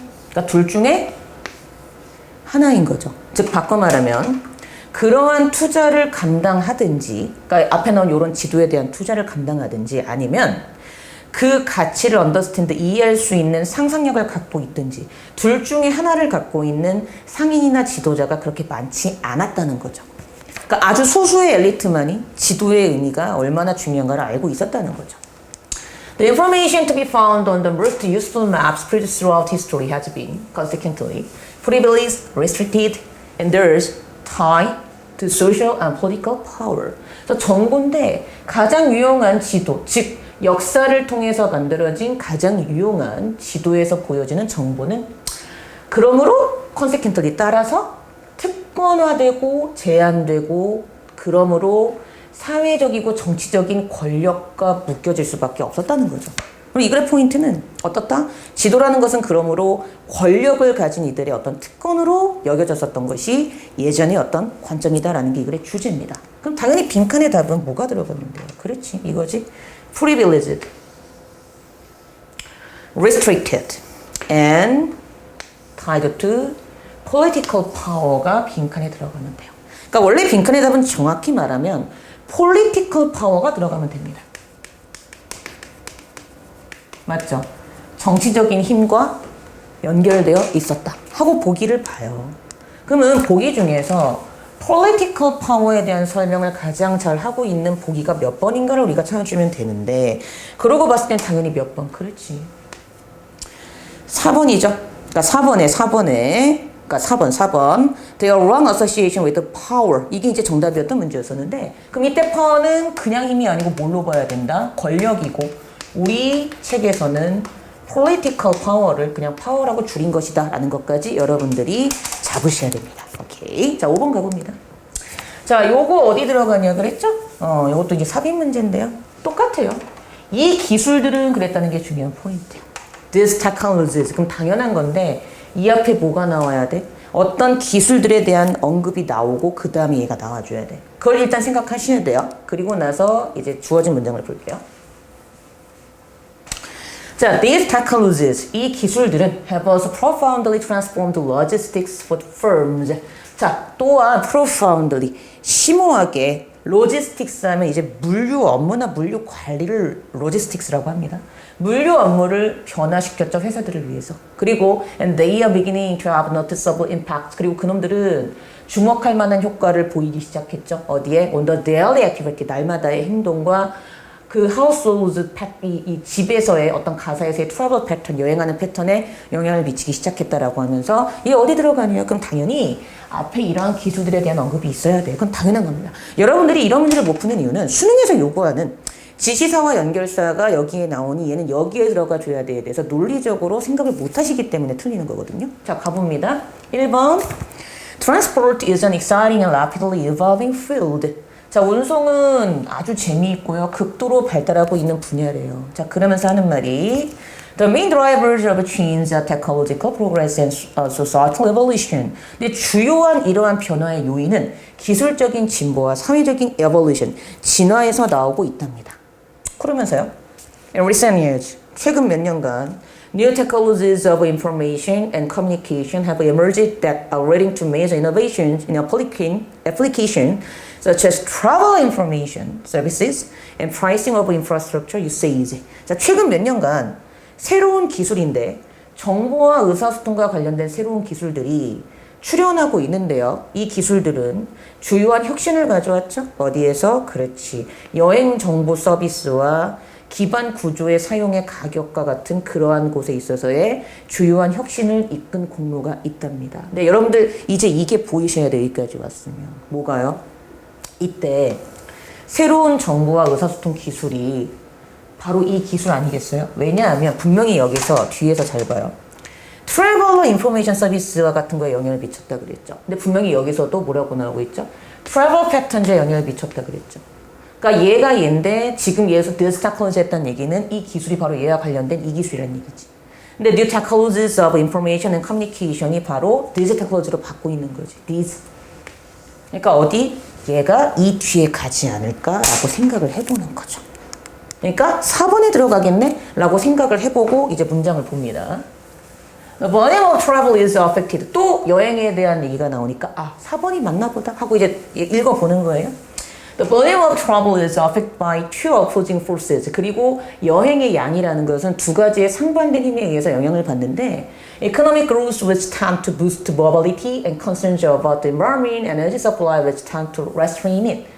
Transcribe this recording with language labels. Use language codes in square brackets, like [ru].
[ko] 그러니까 둘 중에 하나인 거죠. 즉 바꿔 말하면 그러한 투자를 감당하든지, 그러니까 앞에 나온 이런 지도에 대한 투자를 감당하든지 아니면 그 가치를 understand, 이해할 수 있는 상상력을 갖고 있든지 둘 중에 하나를 갖고 있는 상인이나 지도자가 그렇게 많지 않았다는 거죠. 그러니까 아주 소수의 엘리트만이 지도의 의미가 얼마나 중요한가를 알고 있었다는 거죠. [en] The information to be found on the most useful maps produced throughout history has been, consequently, privileged, restricted, and thus tied to social and political power. [ko] 그래서 정보인데 가장 유용한 지도, 즉 역사를 통해서 만들어진 가장 유용한 지도에서 보여지는 정보는 그러므로 [en] consequently [ko] 따라서 특권화되고 제한되고 그러므로 사회적이고 정치적인 권력과 묶여질 수밖에 없었다는 거죠. 그리고 이 글의 포인트는 어떻다? 지도라는 것은 그러므로 권력을 가진 이들의 어떤 특권으로 여겨졌었던 것이 예전의 어떤 관점이다라는 게 이 글의 주제입니다. 그럼 당연히 빈칸의 답은 뭐가 들어갔는데요? 그렇지, 이거지. [en] Privileged, restricted, and tied to political power가 [ko] 빈칸에 들어가는데요. 그러니까 원래 빈칸의 답은 정확히 말하면 [en] political power [ko] 가 들어가면 됩니다. 맞죠? 정치적인 힘과 연결되어 있었다 하고 보기를 봐요. 그러면 보기 중에서 [en] political power [ko] 에 대한 설명을 가장 잘 하고 있는 보기가 몇 번인가를 우리가 찾아주면 되는데 그러고 봤을 땐 당연히 몇 번? 그렇지. 4번이죠. 그러니까 4번에 그러니까 4번. [en] Their wrong association with power. [ko] 이게 이제 정답이었던 문제였었는데 그럼 이때 power는 그냥 힘이 아니고 뭘로 봐야 된다? 권력이고 우리 책에서는 [en] political power [ko] 를 그냥 power라고 줄인 것이다 라는 것까지 여러분들이 잡으셔야 됩니다. 오케이. 자, 5번 가봅니다. 자, 요거 어디 들어가냐 그랬죠? 요것도 이제 삽입 문제인데요. 똑같아요. 이 기술들은 그랬다는 게 중요한 포인트예요. [en] These technologies. [ko] 그럼 당연한 건데 이 앞에 뭐가 나와야 돼? 어떤 기술들에 대한 언급이 나오고 그 다음에 얘가 나와줘야 돼. 그걸 일단 생각하셔야 돼요. 그리고 나서 이제 주어진 문장을 볼게요. [en] 자, these technologies, [ko] 이 기술들은 [en] have also profoundly transformed logistics for firms. [ko] 자, 또한 profoundly, 심오하게 logistics 하면 이제 물류 업무나 물류 관리를 logistics라고 합니다. 물류 업무를 변화시켰죠, 회사들을 위해서. [en] 그리고 and they are beginning to have noticeable impact. [ko] 그리고 그놈들은 주목할 만한 효과를 보이기 시작했죠. 어디에? [en] On the daily activity, [ko] 날마다의 행동과 그 households, 이 집에서의 어떤 가사에서의 travel 패턴, 여행하는 패턴에 영향을 미치기 시작했다라고 하면서 이게 어디 들어가냐? 그럼 당연히 앞에 이러한 기술들에 대한 언급이 있어야 돼. 그건 당연한 겁니다. 여러분들이 이런 문제를 못 푸는 이유는 수능에서 요구하는 지시사와 연결사가 여기에 나오니 얘는 여기에 들어가 줘야 돼에 대해서 논리적으로 생각을 못 하시기 때문에 틀리는 거거든요. 자, 가봅니다. 1번. [en] Transport is an exciting and rapidly evolving field. [ko] 자, 운송은 아주 재미있고요. 극도로 발달하고 있는 분야래요. [en] 자, [ko] 그러면서 하는 말이 [en] The main drivers of change are technological progress and societal evolution. [ko] 근데 주요한 이러한 변화의 요인은 기술적인 진보와 사회적인 [en] evolution, [ko] 진화에서 나오고 있답니다. 그러면서요. [en] In recent years, [ko] 최근 몇 년간 [en] new technologies of information and communication have emerged that are leading to major innovations in application such as travel information services and pricing of infrastructure usage. [ko] 자, 최근 몇 년간 새로운 기술인데 정보와 의사소통과 관련된 새로운 기술들이 출현하고 있는데요. 이 기술들은 주요한 혁신을 가져왔죠. 어디에서? 그렇지. 여행 정보 서비스와 기반 구조의 사용의 가격과 같은 그러한 곳에 있어서의 주요한 혁신을 이끈 공로가 있답니다. 근데 여러분들 이제 이게 보이셔야 돼요. 여기까지 왔으면. 뭐가요? 이때 새로운 정보와 의사소통 기술이 바로 이 기술 아니겠어요? 왜냐하면 분명히 여기서 뒤에서 잘 봐요. 트래블러 인포메이션 서비스와 같은 거에 영향을 미쳤다 그랬죠. 근데 분명히 여기서도 뭐라고 나오고 있죠? 트래블 패턴즈에 영향을 미쳤다 그랬죠. 그러니까 얘가 얘인데 지금 얘에서 [en] this technology [ko] 했다는 얘기는 이 기술이 바로 얘와 관련된 이 기술이라는 얘기지. [en] 근데 new technologies of information and communication이 바로 this technology로 [ko] 받고 있는 거지. this. 그러니까 어디? 얘가 이 뒤에 가지 않을까라고 생각을 해보는 거죠. 그러니까 4번에 들어가겠네? 라고 생각을 해보고 이제 문장을 봅니다. [en] The volume of travel is affected. [ko] 또 여행에 대한 얘기가 나오니까 아, 4번이 맞나 보다 하고 이제 읽어보는 거예요. [en] The volume of travel is affected by two opposing forces. [ko] 그리고 여행의 양이라는 것은 두 가지의 상반된 힘에 의해서 영향을 받는데 [en] Economic growth which tend to boost mobility and concerns about the environment and energy supply which tend to restrain it.